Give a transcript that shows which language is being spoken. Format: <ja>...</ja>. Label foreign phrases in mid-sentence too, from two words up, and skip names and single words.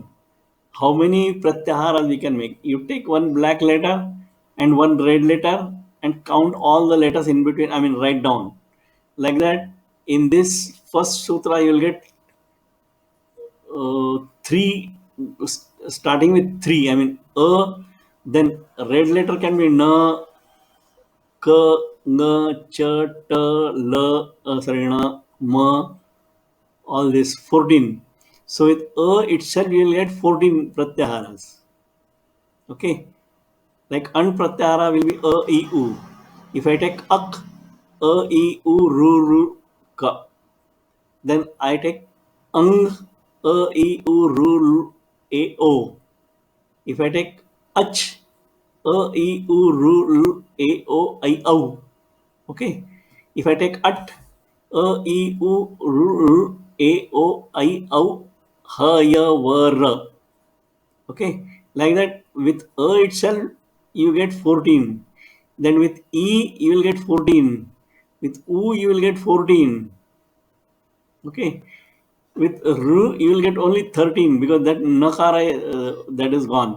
<en>How many pratyaharas we can make? You take one black letter and one red letter and count all the letters in between. I mean, write down like that. In this first sutra, you will get three, starting with three. I mean, then red letter can be na, ka, nga, cha, ta, la, sarina, ma, all this 14. So with itself you will get 14 pratyaharas. Okay, like an pratyahara will be I, U. If I take ak, I, U, ru, ka, then I take ang, I, U, ru, a, o. If I take ach, I, U, ru, a, o, I, au. Okay. If I take at, I, U, ru, a, o, I, au, ha, ya, va, ra. Okay. Like that, with itself, you get 14. Then with E, you will get 14. With U, you will get 14. Okay. With R, you will get only 13 because that nakara that is gone.</en>